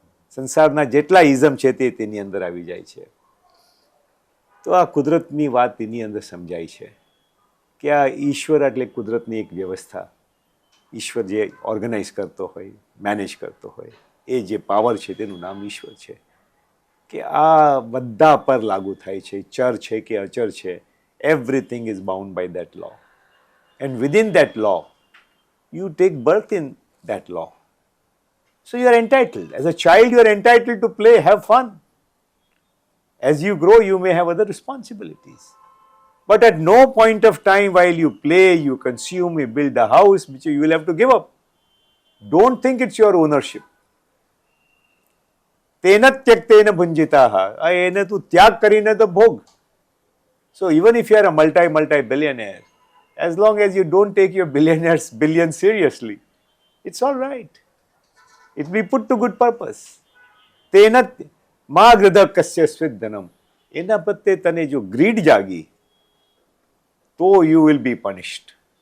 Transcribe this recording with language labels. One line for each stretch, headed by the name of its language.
Gujarati: સંસારના જેટલા ઇઝમ છે તે તેની અંદર આવી જાય છે. તો આ કુદરતની વાત તેની અંદર સમજાય છે કે આ ઈશ્વર એટલે કુદરતની એક વ્યવસ્થા. ઈશ્વર જે ઓર્ગેનાઇઝ કરતો હોય, મેનેજ કરતો હોય, એ જે પાવર છે તેનું નામ ઈશ્વર છે. કે આ બધા પર લાગુ થાય છે, ચર છે કે અચર છે,
English: Everything is bound by that law. And within that law you take birth in that law. So you are entitled. As a child, you are entitled to play, have fun. As you grow, you may have other responsibilities. But at no point of time while you play, you consume, you build a house, which you will have to give up. Don't think it's your ownership.
Sanskrit: Tena tyaktena bhunjitaha.
Gujarati: એને તું ત્યાગ કરીને તો ભોગ.
English: So even if you are a multi-billionaire, as long as you don't take your billion seriously, it's all right. It will be put to good purpose.
Sanskrit: Tena ma gridha kasya svidhanam.
Gujarati: એના પ્રત્યે તને જો grid જાગી તો
English: you will be punished.